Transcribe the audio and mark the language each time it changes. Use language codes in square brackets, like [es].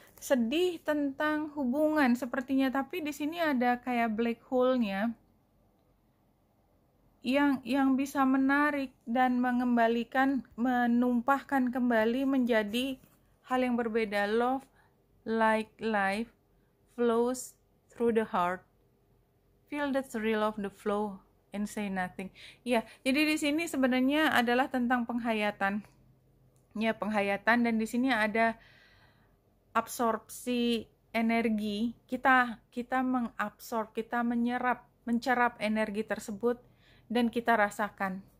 [id] Sedih tentang hubungan sepertinya, tapi di sini ada kayak black hole-nya yang bisa menarik dan mengembalikan, menumpahkan kembali menjadi hal yang berbeda. [en] Love like life flows through the heart. Feel the thrill of the flow and say nothing. [id] Ya, jadi di sini sebenarnya adalah tentang penghayatan. Ya, penghayatan, dan di sini ada absorpsi energi. Kita mengabsorb, kita mencerap energi tersebut dan kita rasakan.